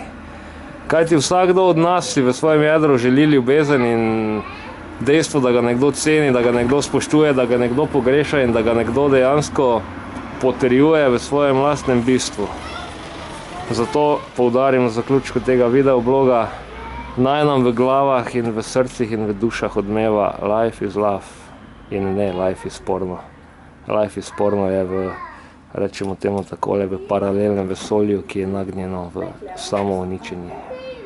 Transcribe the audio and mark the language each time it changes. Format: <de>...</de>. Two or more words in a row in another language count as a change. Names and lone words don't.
<sl>Kajti vsakdo od nas si v svojem jedru želi ljubezen in dejstvo, da ga nekdo ceni, da ga nekdo spoštuje, da ga nekdo pogreša in da ga nekdo dejansko potrjuje v svojem lastnem bistvu. Zato poudarim na zaključku tega videobloga, naj nam v glavah in v srcih in v dušah odmeva</sl> <en>life is love</en> <sl>in ne</sl> <en>life is porno. Life is porno</en> <sl>je v, rečemo temu takole, v paralelnem vesolju, ki je nagnjeno v samouničenje.</sl>